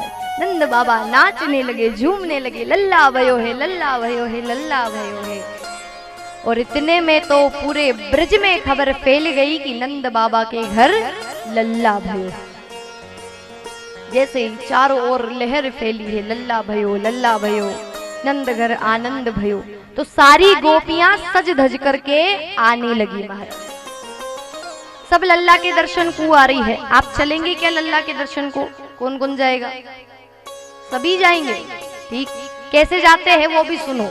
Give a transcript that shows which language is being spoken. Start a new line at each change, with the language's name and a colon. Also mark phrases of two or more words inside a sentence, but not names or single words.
Hindi: नंद बाबा नाचने लगे, झूमने लगे,
Braj: लल्ला भयो है, लल्ला भयो है, लल्ला भयो है।
Hindi: और इतने में तो पूरे ब्रज में खबर फैल गई कि नंद बाबा के घर
Braj: लल्ला भयो।
Hindi: जैसे ही चारों ओर लहर फैली है,
Braj: लल्ला भयो, लल्ला भयो, नंद घर आनंद भयो,
Hindi: तो सारी गोपियां सज धज करके आने लगी महाराज। सब लल्ला के दर्शन को आ रही है। आप चलेंगे क्या लल्ला के दर्शन को? कौन कौन जाएगा? सभी जाएंगे, ठीक। कैसे जाते हैं वो भी सुनो।